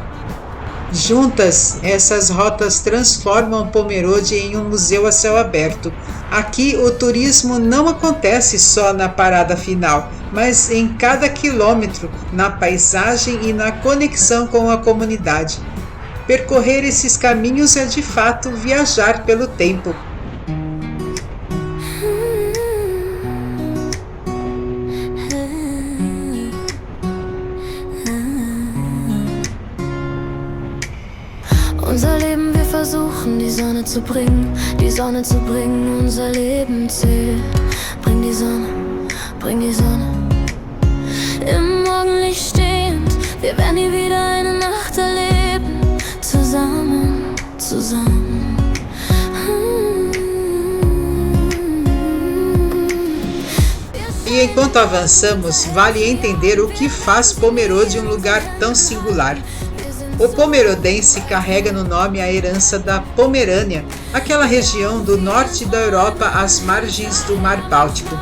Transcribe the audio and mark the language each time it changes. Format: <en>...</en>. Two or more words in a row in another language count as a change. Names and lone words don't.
<pt>Juntas, essas rotas transformam Pomerode em um museu a céu aberto. Aqui o turismo não acontece só na parada final, mas em cada quilômetro, na paisagem e na conexão com a comunidade. Percorrer esses caminhos é de fato viajar pelo tempo.</pt> <de>Unser Leben, wir versuchen die Sonne zu bringen, unser Leben zählt. Bring die Sonne, im Morgenlicht stehend, wir werden hier wieder eine Nacht erleben, zusammen.</de> <pt>E enquanto avançamos, vale entender o que faz Pomerode um lugar tão singular. O pomerodense carrega no nome a herança da Pomerânia, aquela região do norte da Europa às margens do Mar Báltico.</pt>